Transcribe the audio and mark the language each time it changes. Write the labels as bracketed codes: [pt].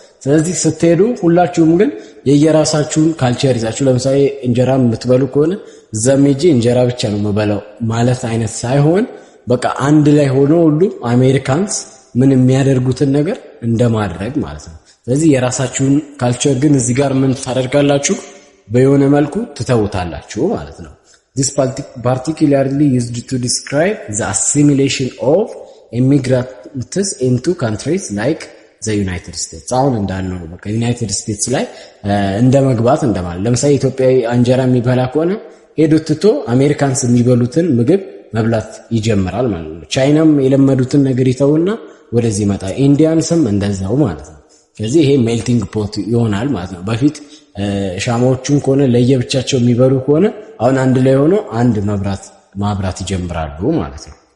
[am] ስለዚህ ስትሄዱ ሁላችሁም ግን የየራሳችሁን ካልቸር ይዛችሁ ለምሳሌ እንጀራ የምትበሉ ከሆነ እዛም ሄጄ እንጀራ ብቻ ነው የምበላው ማለት አይነት ሳይሆን በቃ አንድ ላይ ሆኖ ሁሉ አሜሪካንስ ምን የሚያደርጉትን ነገር እንደማድረግ ማለት ነው። ስለዚህ የራሳችሁን ካልቸር ግን እዚህ ጋር ምን ታደርጋላችሁ? በየሆነ መልኩ ትተውታላችሁ ማለት ነው። [en] This particularly used to describe the assimilation of immigrants into countries like the United States. [am] አሁን እንዳልነው ነው በቃ ዩናይትድ ስቴትስ ላይ እንደ መግባት እንደማለት። ለምሳሌ ኢትዮጵያዊ እንጀራ የሚበላ ከሆነ ሄዶ ትቶ አሜሪካንስ የሚበሉትን ምግብ መብላት ይጀምራል ማለት ነው። ቻይናም የለመዱትን ነገር ይተውና ወደዚህ መጣ። ኢንዲያንስም እንደዛው ማለት ነው። ስለዚህ ይሄ ሜልቲንግ ፖት ይሆናል ማለት ነው። በፊት ሻማዎቹን ከሆነ ለየብቻቸው የሚበሉ ከሆነ አሁን አንድ ላይ ሆኖ አንድ ማብራት ይጀምራሉ ማለት ነው።